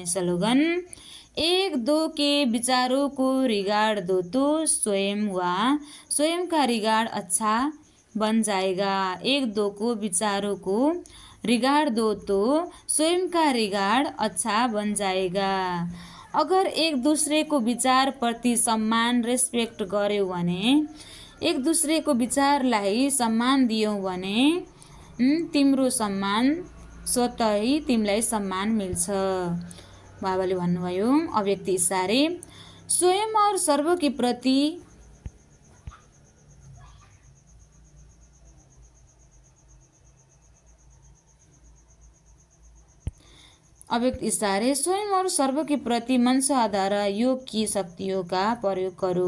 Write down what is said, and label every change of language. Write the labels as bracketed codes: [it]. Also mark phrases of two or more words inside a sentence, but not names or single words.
[hi] स्लोगन, 1-2 के विचारों को रिगाड़ दो तो स्वयं का रिगाड़ अच्छा बन जाएगा। 1-2 को विचारों को रिगाड़ दो तो स्वयं का रिगाड़ अच्छा बन जाएगा। [ne] अगर एक दूसरे को विचार प्रति सम्मान रेस्पेक्ट गर्यो भने, एक दूसरे को विचारलाई सम्मान दियौ भने तिम्रो सम्मान स्वतः तिमीलाई सम्मान मिल्छ। बाबाले भन्नुभयो [hi] अव्यक्त इशारे, स्वयं और सर्व के प्रति अव्यक्त इशारे, स्वयं और सर्व के प्रति मनसा द्वारा योग की शक्तियों का प्रयोग करो।